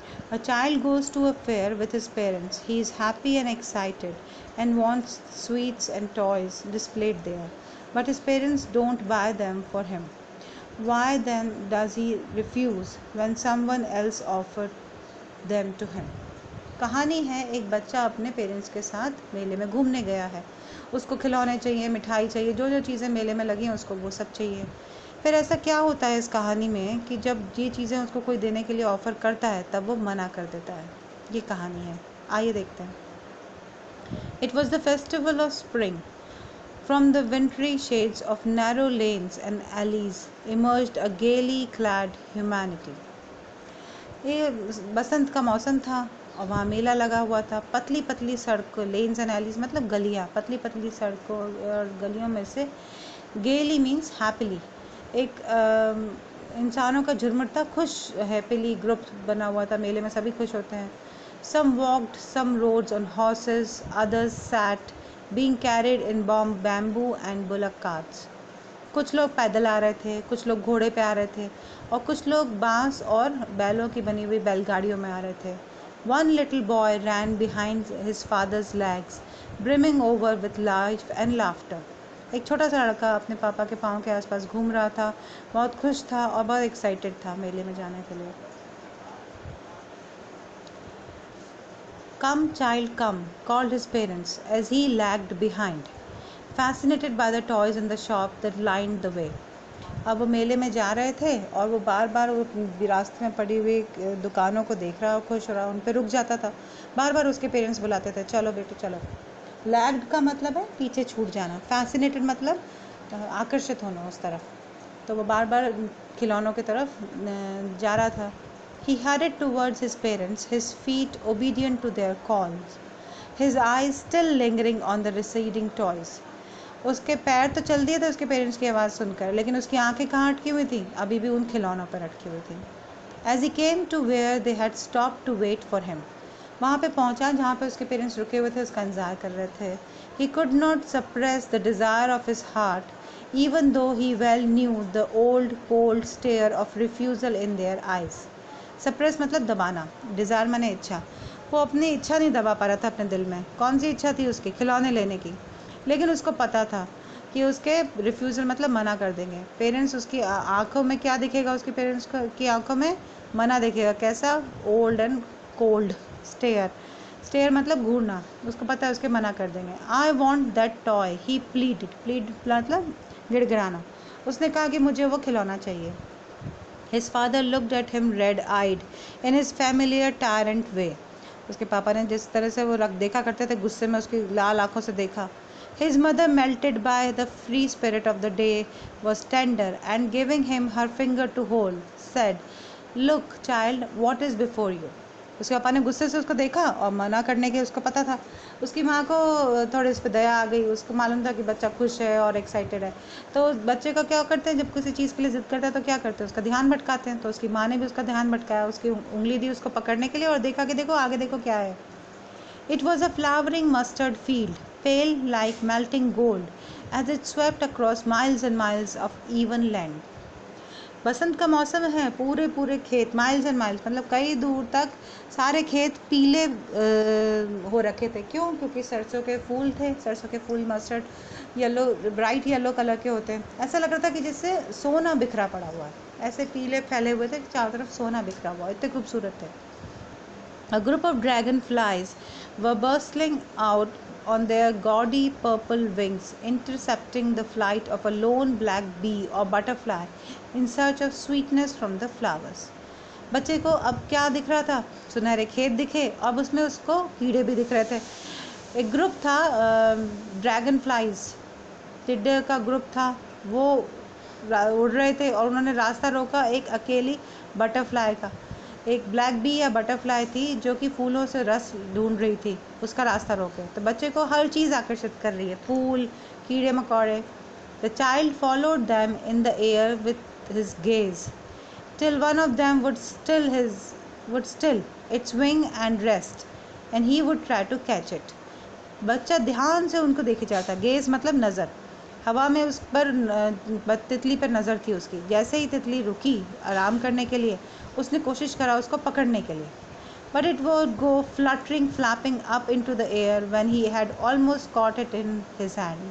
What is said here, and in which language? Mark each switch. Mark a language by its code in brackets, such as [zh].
[en] A child goes to a fair with his parents. He is happy and excited and wants sweets and toys displayed there. But his parents don't buy them for him. Why then does he refuse when someone else offers them to him? [hi] कहानी है, एक बच्चा अपने parents के साथ मेले में घूमने गया है। उसको खिलौने चाहिए, मिठाई चाहिए, जो जो चीज़ें मेले में लगी हैं उसको वो सब चाहिए। फिर ऐसा क्या होता है इस कहानी में कि जब ये चीज़ें उसको कोई देने के लिए ऑफ़र करता है तब वो मना कर देता है। ये कहानी है, आइए देखते हैं। [en] It was the festival of spring. From the wintry shades of narrow lanes and alleys emerged a gaily clad humanity. [hi] ये बसंत का मौसम था और वहाँ मेला लगा हुआ था। पतली पतली सड़कों, [en] lanes and alleys [hi] मतलब गलियाँ, पतली पतली सड़कों और गलियों में से गेली मीन्स हैप्पीली एक इंसानों का झुरमुट था, खुश हैप्पीली ग्रुप बना हुआ था। मेले में सभी खुश होते हैं। [en] Some walked some roads on horses, others sat being carried in bamboo and bullock carts. [hi] कुछ लोग पैदल आ रहे थे, कुछ लोग घोड़े पे आ रहे थे और कुछ लोग बांस और बैलों की बनी हुई बैलगाड़ियों में आ रहे थे. [en] One little boy ran behind his father's legs, brimming over with life and laughter. [hi] एक छोटा सा लड़का अपने पापा के पाँव के आसपास घूम रहा था, बहुत खुश था और बहुत एक्साइटेड था मेले में जाने के लिए. [en] Come child come, called his parents as he lagged behind, fascinated by the toys in the shop that lined the way. [hi] अब वो मेले में जा रहे थे और वो बार बार वो रास्ते में पड़ी हुई दुकानों को देख रहा और खुश हो रहा, उन पे रुक जाता था. बार बार उसके पेरेंट्स बुलाते थे, चलो बेटे चलो. लैग्ड का मतलब है पीछे छूट जाना, फैसिनेटेड मतलब आकर्षित होना उस तरफ. तो वो बार बार खिलौनों की तरफ जा रहा था. [en] He hurried towards his parents, his feet obedient to their calls, his eyes still lingering on the receding toys. [hi] उसके पैर तो चल दिए थे उसके पेरेंट्स की आवाज़ सुनकर, लेकिन उसकी आंखें कहाँ अटकी हुई थी, अभी भी उन खिलौनों पर अटकी हुई थी. [en] As he came to where they had stopped to wait for him, [hi] वहाँ पे पहुँचा जहाँ पे उसके पेरेंट्स रुके हुए थे, उसका इंतज़ार कर रहे थे. [en] He could not suppress the desire of his heart, even though he well knew the old cold stare of refusal in their eyes. [hi] Suppress मतलब दबाना, डिज़ायर माने इच्छा. वो अपनी इच्छा नहीं दबा पा रहा था अपने दिल में. कौन सी इच्छा थी उसकी? खिलौने लेने की. लेकिन उसको पता था कि उसके रिफ्यूज़ल मतलब मना कर देंगे. पेरेंट्स उसकी आंखों में क्या दिखेगा? उसके पेरेंट्स की आंखों में मना दिखेगा. कैसा? [en] Old and cold stare. Stare [hi] मतलब घूरना. उसको पता है उसके मना कर देंगे. [en] I want that toy, he plead [hi] मतलब गिड़गिड़ाना. उसने कहा कि मुझे वो खिलौना चाहिए. [en] His father looked at him red-eyed in his familiar tyrant way. [hi] उसके पापा ने जिस तरह से वो देखा करते थे गुस्से में, उसकी लाल आंखों से देखा. [en] His mother, melted by the free spirit of the day, was tender and giving him her finger to hold, said, "Look, child, what is before you." [hi] उसके पापा ने गुस्से से उसको देखा और मना करने के उसको पता था. उसकी माँ को थोड़ी इस पर दया आ गई. उसको मालूम था कि बच्चा खुश है और एक्साइटेड है. तो बच्चे का क्या करते हैं, जब किसी चीज़ के लिए ज़िद करता है तो क्या करते हैं, उसका ध्यान भटकाते हैं. तो उसकी माँ ने भी उसका ध्यान भटकाया, उसकी उंगली दी उसको पकड़ने के लिए और देखा कि देखो आगे देखो क्या है. [en] It was a flowering mustard field, pale like melting gold, as it swept across miles and miles of even land. [hi] बसंत का मौसम है, पूरे पूरे खेत [en] miles and miles [hi] मतलब कई दूर तक सारे खेत पीले हो रखे थे। क्यों? क्योंकि सरसों के फूल थे। सरसों के फूल [en] mustard yellow, bright yellow [hi] colour के होते हैं। ऐसा लग रहा था कि जिससे सोना बिखरा पड़ा हुआ है, ऐसे पीले फैले हुए थे, चारों तरफ सोना बिखरा हुआ, इतने खूबसूरत थे। [en] A group of dragonflies were bustling out on their gaudy purple wings, intercepting the flight of a lone black bee or butterfly in search of sweetness from the flowers. [hi] बच्चे को अब क्या दिख रहा था? सुनहरे खेत दिखे, अब उसमें उसको कीड़े भी दिख रहे थे। एक ग्रुप था ड्रैगन फ्लाइज, टिड्डे का ग्रुप था, वो उड़ रहे थे और उन्होंने रास्ता रोका एक अकेली बटरफ्लाई का। एक ब्लैक बी या बटरफ्लाई थी जो कि फूलों से रस ढूंढ रही थी, उसका रास्ता रोके। तो बच्चे को हर चीज़ आकर्षित कर रही है, फूल, कीड़े मकोड़े। [en] The child followed them in the air with his gaze till one of them would still its wing and rest, and he would try to catch it. [hi] बच्चा ध्यान से उनको देखे जाता। गेज मतलब नज़र। हवा में उस पर तितली पर नज़र थी उसकी। जैसे ही तितली रुकी आराम करने के लिए, [en] उसने कोशिश करा उसको पकड़ने के लिए, but it would go fluttering, flapping up into the air when he had almost caught it in his hand.